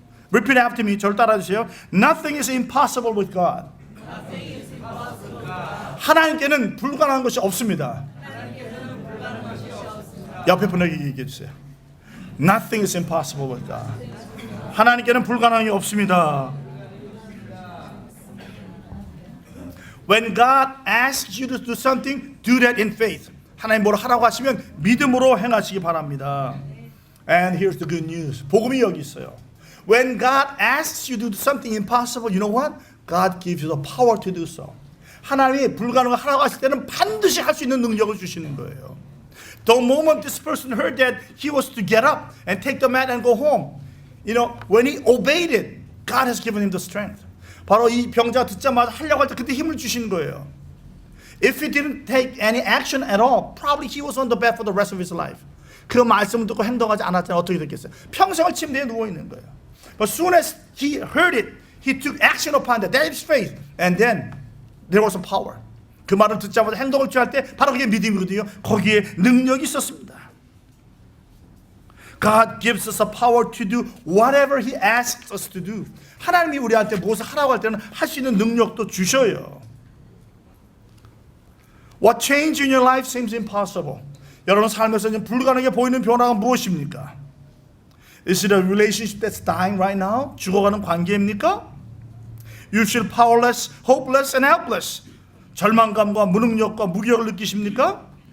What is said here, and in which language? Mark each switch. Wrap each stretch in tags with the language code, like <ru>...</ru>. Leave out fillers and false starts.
<en>Repeat after me.</en> <ko>저를 따라주세요.</ko> <en>Nothing is impossible with God.</en> <ko>하나님께는 불가능한 것이 없습니다. 옆에 분에게 얘기해 주세요.</ko> <en>Nothing is impossible with God.</en> <ko>하나님께는 불가능한 게 없습니다.</ko> <en>When God asks you to do something, do that in faith.</en> <ko>하나님 뭐로 하라고 하시면 믿음으로 행하시기 바랍니다.</ko> <en>And here's the good news.</en> <ko>복음이 여기 있어요.</ko> <en>When God asks you to do something impossible, you know what? God gives you the power to do so.</en> <ko>하나님이 불가능을 하라고 하실 때는 반드시 할 수 있는 능력을 주시는 거예요.</ko> <en>The moment this person heard that he was to get up and take the mat and go home, you know, when he obeyed it, God has given him the strength.</en> <ko>바로 이 병자가 듣자마자 하려고 할 때 그때 힘을 주시는 거예요.</ko> <en>If he didn't take any action at all, probably he was on the bed for the rest of his life.</en> <ko>그 말씀을 듣고 행동하지 않았잖아요. 어떻게 됐겠어요? 평생을 침대에 누워 있는 거예요.</ko> <en>But soon as he heard it, he took action upon that. That is faith. And then there was a power.</en> <ko>그 말을 듣자마자 행동을 취할 때 바로 그게 믿음이거든요. 거기에 능력이 있었습니다.</ko> <en>God gives us a power to do whatever He asks us to do.</en> <ko>하나님이 우리한테 무엇을 하라고 할 때는 할 수 있는 능력도 주셔요.</ko> <en>What change in your life seems impossible?</en> <ko>여러분 삶에서 불가능해 보이는 변화가 무엇입니까?</ko> <en>Is it a relationship that's dying right now?</en> <ko>죽어가는 관계입니까?</ko> <en>You feel powerless, hopeless, and helpless.</en> <ko>절망감과 무능력과 무력을 느끼십니까?</ko>